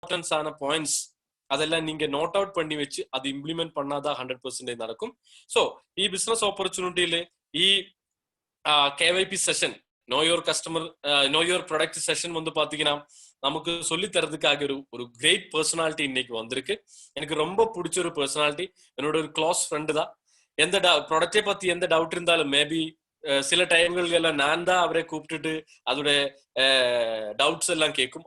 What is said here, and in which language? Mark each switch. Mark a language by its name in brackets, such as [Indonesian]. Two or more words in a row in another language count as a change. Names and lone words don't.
[Tamil] இம்பார்ட்டன்ஸான பாயிண்ட்ஸ் அதெல்லாம் நீங்க [English] note out [Tamil] பண்ணி வச்சு அது இம்ப்ளிமெண்ட் பண்ணாதான் 100% நடக்கும். ஸோ [Malayalam] ഈ ബിസിനസ് ഓപ്പർച്യൂണിറ്റിയിൽ ഈ [English] KYP session know your customer know your product session [Tamil] வந்து பாத்தீங்கன்னா நமக்கு சொல்லி தரதுக்காக ஒரு [English] great personality [Tamil] இன்னைக்கு வந்திருக்கு. எனக்கு ரொம்ப பிடிச்ச ஒரு பர்சனாலிட்டி, என்னோட ஒரு [English] close friend [Tamil] தான். எந்த ப்ராடக்டை பத்தி எந்த டவுட் இருந்தாலும் மேபி சில டைம்கள்ல நான் தான் அவரை கூப்பிட்டுட்டு அதோட டவுட்ஸ் எல்லாம் கேட்கும்.